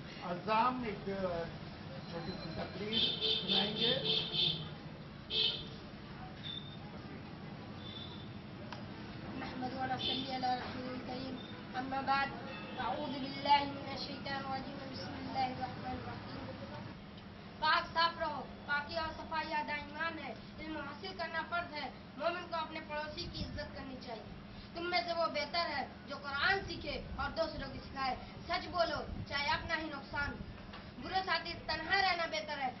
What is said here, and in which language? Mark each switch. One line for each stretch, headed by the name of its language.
Urdu: الزام ایک چھوٹی سی تقریر سنائیں گے.
Arabic: نحمد ونصلي على رسول الكريم اما بعد اعوذ بالله من الشيطان الرجيم بسم الله الرحمن الرحيم.
Urdu: پاک صاف رہو. پاکی اور صفائی آدھا ایمان ہے. علم حاصل کرنا فرض ہے. مومن کو اپنے پڑوسی کی عزت کرنی چاہیے. تم میں سے وہ بہتر ہے جو قرآن سیکھے اور دوسروں کو سکھائے. سچ بولو چاہے اپنا ہی نقصان ہو. برے ساتھی تنہا رہنا بہتر ہے.